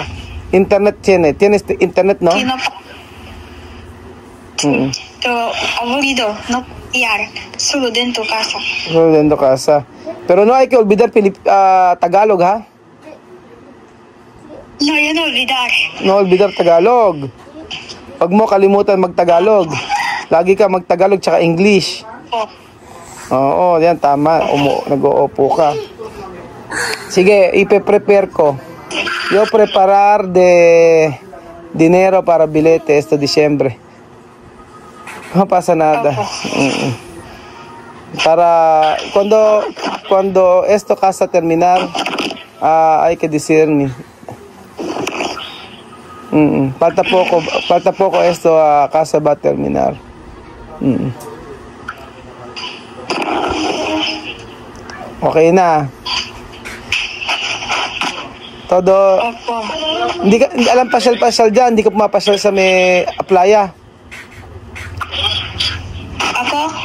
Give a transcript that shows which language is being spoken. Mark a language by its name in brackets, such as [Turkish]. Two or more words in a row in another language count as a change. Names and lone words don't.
[Spanish] Internet tienes internet, ¿no? Que no, Mm, pero aburrido, no pasear, solo dentro de casa. Solo dentro casa. Pero no hay que olvidar Tagalog, ha? No, yo no olvidar. No olvidar Tagalog. [Filipino] Huwag mo kalimutan mag-Tagalog. Lagi ka mag-Tagalog tsaka English. Oh, Oo, yan tama. Nag-uupo ka. Sige, ipe-prepare ko. [Spanish] Yo preparar de dinero para bilete este Diciembre. No pasa nada. Mm-mm. Para cuando esto casa terminar, hay que decirme. Falta poco esto casa va a terminar. [Filipino] Okay na. [Spanish] Todo. [Filipino] opo. Hindi alam pasyal-pasyal dyan. Hindi ka pumapasyal sa may playa. Ako?